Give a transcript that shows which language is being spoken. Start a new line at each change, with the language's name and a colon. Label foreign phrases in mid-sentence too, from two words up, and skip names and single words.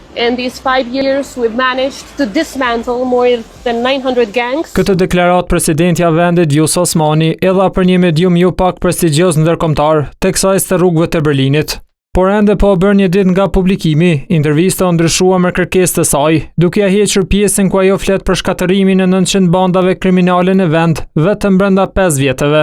English: In these 5 years, we've managed to dismantle more than 900 gangs.
Albanian: Këtë deklarat presidentja vendit Vjosa Osmani edha për një medium jo pak prestigjioz ndërkombëtar, teksa ishte rrugëve të Berlinit. Por ende po bërë një ditë nga publikimi, intervista u ndryshua me kërkesë të saj, duke ia hequr pjesën ku ajo flet për shkatërimin e 900 bandave kriminale në vend, vetëm brenda 5 vjetëve.